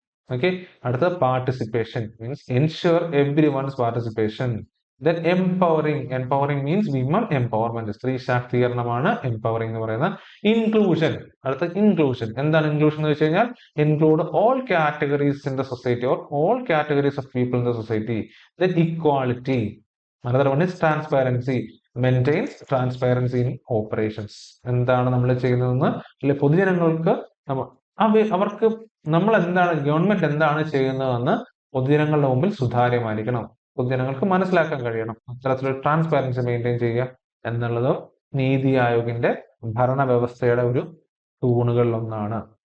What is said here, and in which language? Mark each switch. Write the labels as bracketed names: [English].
[English] Okay, അടുത്ത participation means ensure everyone's participation. Then empowering, empowering means women empowerment, [Malayalam] സ്ത്രീ ശാക്തീകരണമാണ് empowering എന്ന് പറയുന്നത്. [English] Inclusion, അടുത്ത inclusion. [Malayalam] എന്താണ് ഇൻക്ലൂഷൻ എന്ന് വെച്ച് കഴിഞ്ഞാൽ [English] Include all categories in the society or all categories of people in the society. Then equality, another one is transparency, maintains transparency in operations. [Malayalam] എന്താണ് നമ്മൾ ചെയ്യുന്നതെന്ന്, അല്ലെ പൊതുജനങ്ങൾക്ക് അവർക്ക് നമ്മൾ എന്താണ്, ഗവൺമെന്റ് എന്താണ് ചെയ്യുന്നതെന്ന് പൊതുജനങ്ങളുടെ മുമ്പിൽ സുതാര്യമായിരിക്കണം, പൊതുജനങ്ങൾക്ക് മനസ്സിലാക്കാൻ കഴിയണം. അത്തരത്തിലൊരു ട്രാൻസ്പാരൻസി മെയിൻറ്റെയിൻ ചെയ്യുക എന്നുള്ളത് നീതി ആയോഗിന്റെ ഭരണവ്യവസ്ഥയുടെ ഒരു തൂണുകളിൽ ഒന്നാണ്.